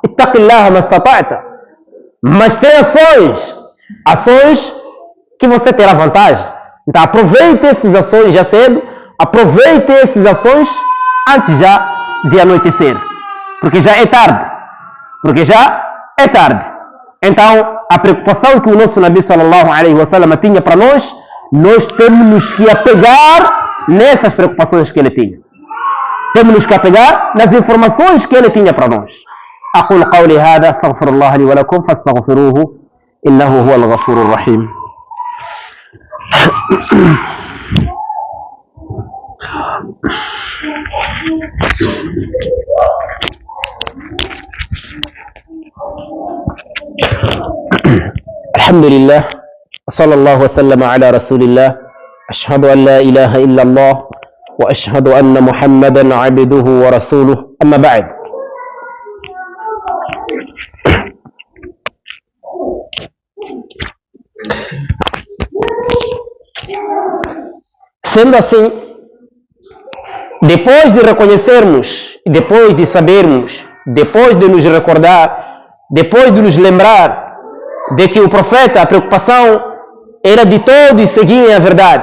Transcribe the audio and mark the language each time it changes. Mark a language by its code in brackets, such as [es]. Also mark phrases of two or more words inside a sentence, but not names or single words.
[ar] اتق الله ما استطعت. [pt] Mas tem ações que você terá vantagem. Então aproveite essas ações já cedo, aproveite essas ações antes já de anoitecer. Porque já é tarde. Então, a preocupação que o nosso Nabi [ar] صلى الله عليه وسلم [pt] tinha para nós temos que apegar nessas preocupações que ele tinha. Temos que apegar nas informações que ele tinha para nós. [ar] أقول قولي هذا أستغفر الله لي ولكم فاستغفروه إنه هو الغفور الرحيم. الحمد لله وصلى الله وسلم على رسول الله أشهد أن لا إله إلا الله وأشهد أن محمدا عبده ورسوله أما بعد. [pt] Sendo assim, depois de reconhecermos, depois de sabermos, depois de nos recordar, depois de nos lembrar de que o profeta, a preocupação era de todos seguirem a verdade.